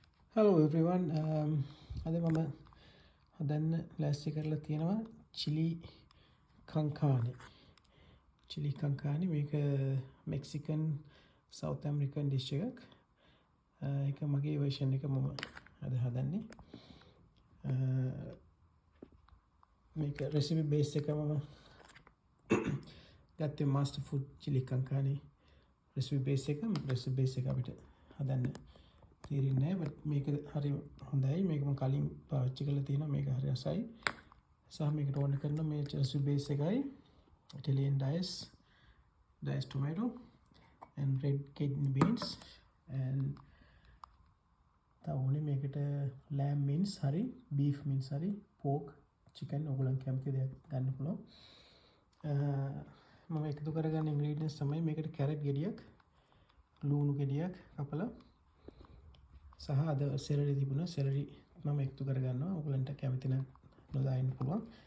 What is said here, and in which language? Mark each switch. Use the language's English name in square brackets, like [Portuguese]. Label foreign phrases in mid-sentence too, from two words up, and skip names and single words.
[English] Hello everyone. [Sinhala] අද මම හදන්න ලෑස්ති කරලා තියෙනවා chili con carne. Chili con carne මේක [English] Mexican South American dish [Sinhala] එකක්. ඒක මගේ version එක මම අද හදන්නේ. මේක [English] recipe base [Sinhala] එක මම ගත්තේ [English] master food chili con carne recipe base [Sinhala] එක අපිට හදන්න තේරෙන්නේ නැහැ. මේක හරි හොඳයි. මේක මම කලින් පාවිච්චි කරලා තියෙනවා. මේක හරි රසයි. සහ මේකට ඕන කරන මේ [English] recipe base [Sinhala] එකයි [English] Italian diced tomato and red kidney beans and [Sinhala] තවුනේ මේකට [English] lamb mince [Sinhala] හරි [English] beef mince [Sinhala] හරි [English] pork chicken [Sinhala] ඔයගොල්ලන් කැමති දෙයක් ගන්න පුළුවන්. මම එකතු කරගන්න ingredients තමයි මේකට carrot ගෙඩියක් ලුණු ගෙඩියක් කපලා සහ අද සෙලරි තිබුණා. සෙලරි මම එකතු කරගන්නවා. ඔයගලන්ට කැමති නම් නොදාන්න පුළුවන්.